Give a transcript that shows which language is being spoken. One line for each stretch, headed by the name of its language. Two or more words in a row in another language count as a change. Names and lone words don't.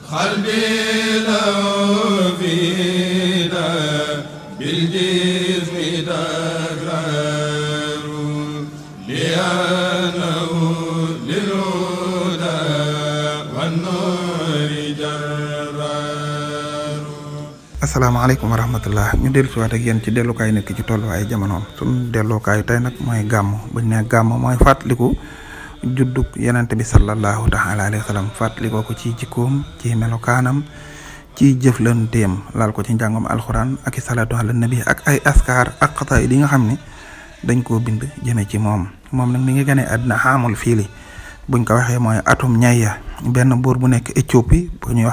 Arabic: قلبي لو فينا بالجسم تكرار لأنه للهدى والنور جرار. السلام عليكم ورحمة الله
Wolof: ñu dellu si waat ak yéen ci dellukaay nit ki ci tollu ay jamonoom sunu dellukaay tey nag mooy gàmm buñ ne gàmm mooy fàttaliku juddug yenente bi
Arabic: صلى الله تعالى عليه وسلم
Wolof: fàttalikoo ko ci jikkoom ci melokaanam ci jëflanteem laal ko ci njàngam alxuraan ak i
Arabic: صلاة على النبي
Wolof: ak ay askar ak xataay yi nga xam ni dañ koo bind jëme ci moom nag mi ngi gane àddina xaamul fiili buñ ko waxee mooy atum ñayya benn buur bu nekk Éthiopie bu ñuy